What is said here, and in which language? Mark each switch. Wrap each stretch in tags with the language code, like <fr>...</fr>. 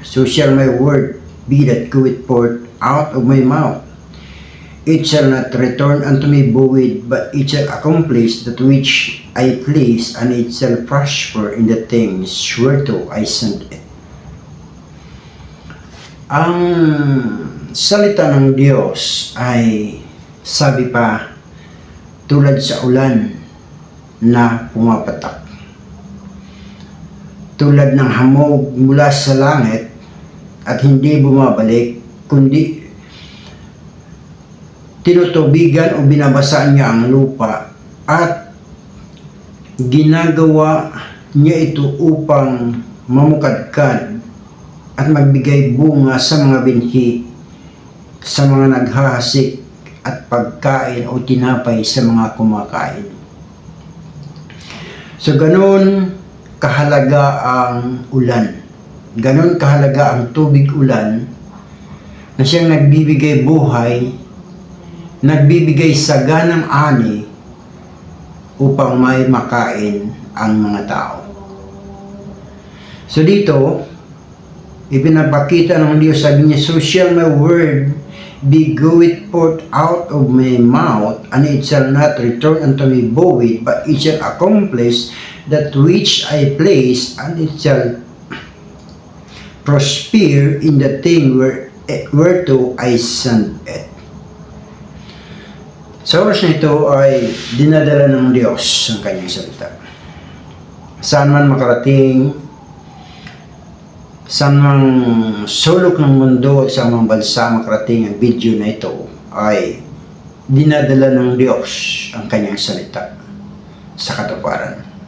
<en>So shall my word be that goeth forth out of my mouth. It shall not return unto me void, but it shall accomplish that which I please, and it shall prosper in the things whereto I sent it.</en> <tl>Ang salita ng Diyos ay, sabi pa, tulad sa ulan na pumapatak. Tulad ng hamog mula sa langit at hindi bumabalik, kundi tinutubigan o binabasaan niya ang lupa at ginagawa niya ito upang mamukadkad at magbigay bunga sa mga binhi, sa mga naghahasik at pagkain o tinapay sa mga kumakain. So ganun kahalaga ang ulan. Ganun kahalaga ang tubig ulan na siyang nagbibigay buhay, nagbibigay saganang ani upang may makain ang mga tao. So dito, ipinapakita ng Diyos, sabi niya,</tl> <en>so shall my word be goeth forth out of my mouth, and it shall not return unto me void, but it shall accomplish that which I place, and it shall prosper in the thing whereto I sent it.</en> <tl>Sa oras na ito ay dinadala ng Diyos ang kanyang salita. Saan man makarating, saan mang sulok ng mundo at sa mga bansa makarating ang video na ito, ay dinadala ng Diyos ang kanyang salita sa katuparan.</tl>